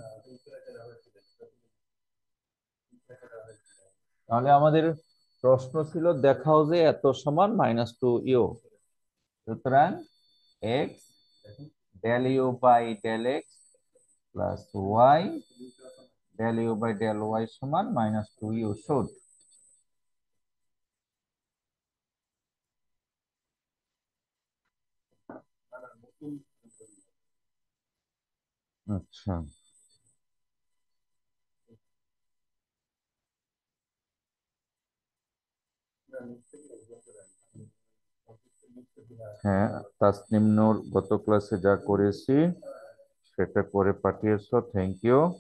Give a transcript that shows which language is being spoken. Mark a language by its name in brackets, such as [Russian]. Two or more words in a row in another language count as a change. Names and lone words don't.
[Bangla] তাহলে আমাদের প্রশ্ন ছিল দেখাও যে এত সমান -2 ইউ। [English] সুতরাং x del u by del x plus y del u by del y সমান -2 u should. [Bangla] আচ্ছা, হ্যাঁ তাসনিম নূর গত ক্লাসে যা করেছি সেটা করে পাঠিয়েছো, [English] thank you.